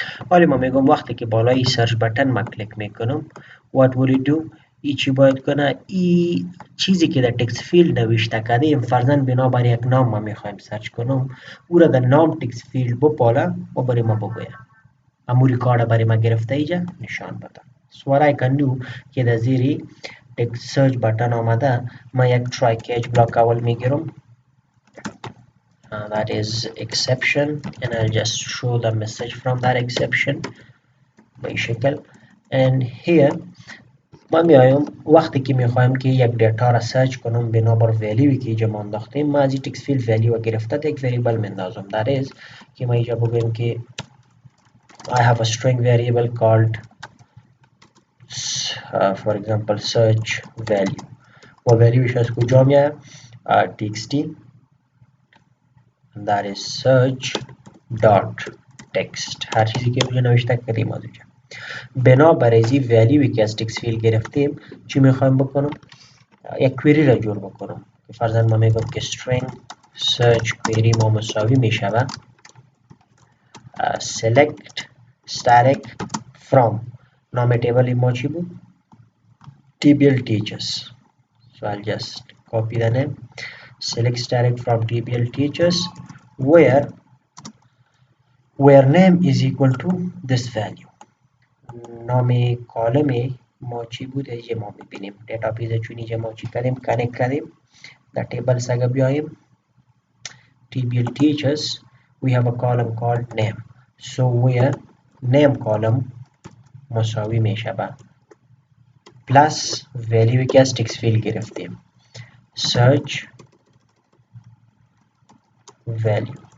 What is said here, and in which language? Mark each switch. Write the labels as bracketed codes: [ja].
[fa] حالا ما میگم وقتی که بالای سرچ بटन ما کلیک میکنم [en] what will it do، [fa] ای چی باید کنه، ای چیزی که در تکست فیلد نوشته کردیم فرضاً بنابر یک نام ما میخوایم سرچ کنم او را در نام تکست فیلد بپاله و برای ما بگویم امو ریکارد برای ما گرفته ایجا نشان بده. [en] so what I can do [fa] که در زیری تکست سرچ بटन آمده ما یک [en] try catch [fa] بلاک اول میگیرم [en] that is exception and I'll just show the message from that exception [fa] به این شکل. [en] and here [fa] ما میایم وقتی که میخوایم که یک دیتا را سرچ کنم بنابر ولیوی که اینجا ما انداختیم ما از این تکست فیلد ولیو گرفته یک وریبل میندازم that is که ما اینجا بگویم که [en] I have a string variable called for example [fa] search value و ولیوش از کجا میاد txt that is search dot text هر چیزی که روی نوشته کردیم از اینجا بنابر از این ولیوی که از تکست فیلد گرفتیم چی میخوایم بکنم یک کویری را جور بکنم که فرضاً ما میگم که string search query ما مساوی میشود select static from نام تیبل ما چی بود tbl teachers. [en] so I'll just copy the name select static from tbl teachers where name is equal to this value. [fa] نام کالم ما چی بود اینجا ما میبینیم دیتابیس چونی اینجا ما چی کردیم کانکت کردیم در تیبل سگه بیاییم tbl teachers [en] we have a column called name so where name column [fa] مساوی میشه با پلس ولیوی که از تکست فیلد گرفتیم search value